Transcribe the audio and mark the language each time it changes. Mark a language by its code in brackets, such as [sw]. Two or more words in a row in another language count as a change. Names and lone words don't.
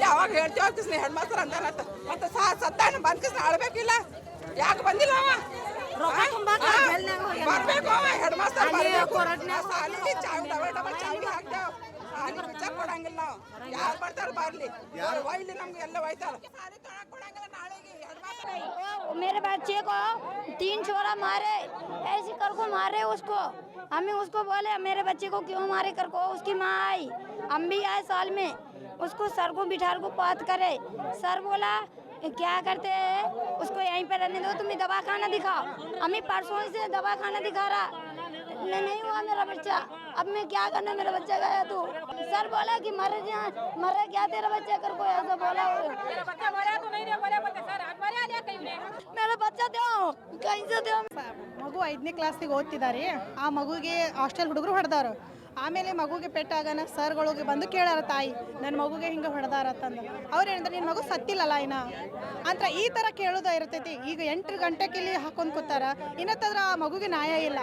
[kn] ಅವಾಗ ಹೇಳ್ತೇವೆ [en] head master [kn] ಅಂತ ಮತ್ತೆ ಸತ್ತಾನ ಬಂದ್ ಅಳ್ಬೇಕಿಲ್ಲ. ಯಾಕೆ ಬಂದಿಲ್ಲ ಅವ? ಬರ್ಬೇಕು ಅವ [en] head master [kn] ಸಾಲಿಗೆ ಡಬಲ್ ಚಾವಿ ಹಾಕ್ತೇವೆ. ಸಾಲಿ ಬಿಚ್ಚಕ್ ಕೊಡಂಗಿಲ್ಲ ನಾವು. ಯಾರು ಬರ್ತಾರ ಬರ್ಲಿ, ಒಯ್ಲಿ ನಮ್ಗೆ ಎಲ್ಲ ಒಯ್ತಾರ. ಸಾಲಿ ತೊಳಕ್ ಕೊಡಂಗಿಲ್ಲ ನಾಳೆಗೆ. [dcc] मेरे बच्चे को 3 छोरा मारे, ऐसे कर को मारे उसको। हमें उसको बोले मेरे बच्चे को क्यों मारे कर को। उसकी माँ आई, हम भी आए साल में, उसको सर को बिठार को बात करे। सर बोला क्या करते हैं उसको यहीं पर रहने दो, तुम्हें दवा खाना दिखाओ। हमें परसों से दवा खाना दिखा रहा, नहीं हुआ मेरा बच्चा। अब मैं क्या करना, मेरा बच्चा गया तो सर बोला कि मरे क्या तेरा बच्चा कर को ऐसा बोला। मेरा बच्चा दो कहीं से दो। [kn] ಮಗು 5ನೇ ಕ್ಲಾಸಿಗೆ ಓದ್ತಿದ್ದಾರೆ. ಆ ಮಗುಗೆ ಹಾಸ್ಟೆಲ್ ಹುಡುಗರು ಹೊಡೆದಾರು. ಆಮೇಲೆ ಮಗುಗೆ ಪೆಟ್ಟಾಗನ ಸರ್ಗಳಿಗೆ ಬಂದು ಕೇಳಾರ ತಾಯಿ ನನ್ನ ಮಗುಗೆ ಹಿಂಗೆ ಹೊಡೆದಾರ ಅಂತಂದು. ಅವ್ರು ಹೇಳಿದ್ರೆ ನಿನ್ನ ಮಗು ಸತ್ತಿಲ್ಲಲ್ಲ ಇನ್ನ ಅಂತ ಈ ಥರ ಕೇಳೋದು ಇರ್ತೈತಿ. ಈಗ 8 ಗಂಟೆಗೆ ಇಲ್ಲಿ ಹಾಕೊಂಡು ಕೂತಾರ. ಇನ್ನತ್ತಂದ್ರೆ ಆ ಮಗುಗೆ ನ್ಯಾಯ ಇಲ್ಲ.